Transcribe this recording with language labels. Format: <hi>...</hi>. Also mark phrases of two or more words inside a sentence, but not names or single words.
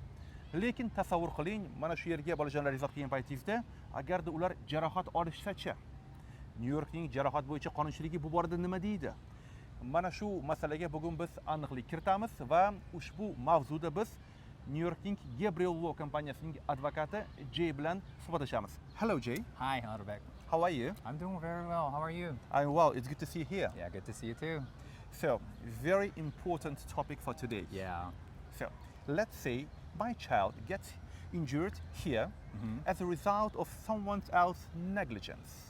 <uz>Lekin tasavvur qiling, mana shu yerga bolajonlaringizni olib kelgan paytingizda, agarda ular jarohat olishsa-chi, New Yorkning jarohat bo'yicha qonunchiligi bu borada nima deydi? Mana shu masalaga bugun biz aniqlik kiritamiz va ushbu mavzuda biz New Yorkning Gabriel Law kompaniyasining advokati Jay bilan suhbatlashamiz.</uz> <en>Hello Jay. Hi, Arbek. How are you? I'm doing very well. How are you? I'm well. It's good to see you here. Yeah, good to see you too. So, very important topic for today. Yeah. So, let's say my child gets injured here as a result of someone else's negligence.</en>